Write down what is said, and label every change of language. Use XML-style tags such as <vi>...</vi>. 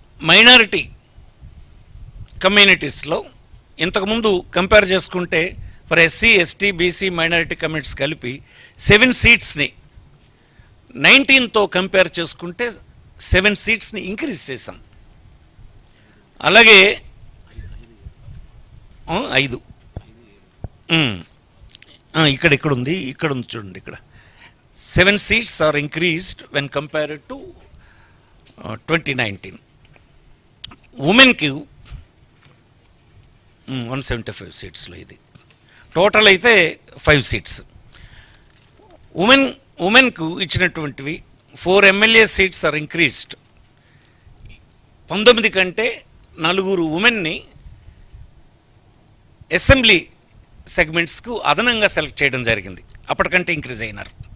<te>Minority కమ్యూనిటీస్లో ఇంతకుముందు compare చేసుకుంటే for SC ST BC minority communities కలిపి 7 సీట్స్ని 19తో కంపేర్ చేసుకుంటే 7 సీట్స్ని ఇంక్రీజ్ చేశాం. అలాగే 5 ఇక్కడ ఉంది చూడండి, ఇక్కడ</te> <en>7 seats are increased when compared to 2019.</en> <te>ఉమెన్కి 175 సీట్స్లో ఇది టోటల్ అయితే</te> <en>5 seats.</en> <te>ఉమెన్కు ఇచ్చినటువంటివి</te> <en>4 MLA seats are increased.</en> <te>19 కంటే 4 ఉమెన్ని అసెంబ్లీ సెగ్మెంట్స్కు అదనంగా సెలెక్ట్ చేయడం జరిగింది, అప్పటికంటే ఇంక్రీజ్ అయినారు.</te>